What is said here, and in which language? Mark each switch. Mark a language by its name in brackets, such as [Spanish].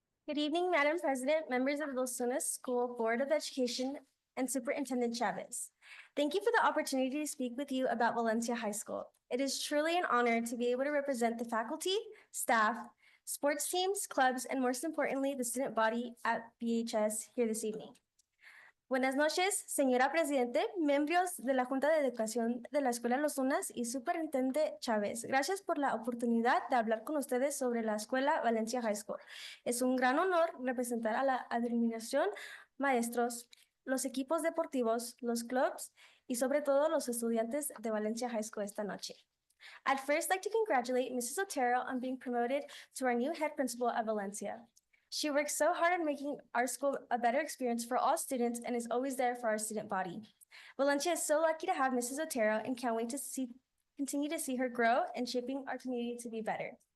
[English] Good evening, Madam President, members of Los Lunas School Board of Education, and Superintendent Chavez. Thank you for the opportunity to speak with you about Valencia High School. It is truly an honor to be able to represent the faculty, staff, sports teams, clubs, and most importantly, the student body at VHS here this evening. [Spanish] Buenas noches, señora Presidente, miembros de la Junta de Educación de la Escuela Los Lunas y Superintendente Chávez. Gracias por la oportunidad de hablar con ustedes sobre la Escuela Valencia High School. Es un gran honor representar a la administración, maestros, los equipos deportivos, los clubs y sobre todo los estudiantes de Valencia High School esta noche. [English] I'd first like to congratulate Mrs. Otero on being promoted to our new head principal at Valencia. She works so hard on making our school a better experience for all students and is always there for our student body. Valencia is so lucky to have Mrs. Otero and can't wait to continue to see her grow and shaping our community to be better.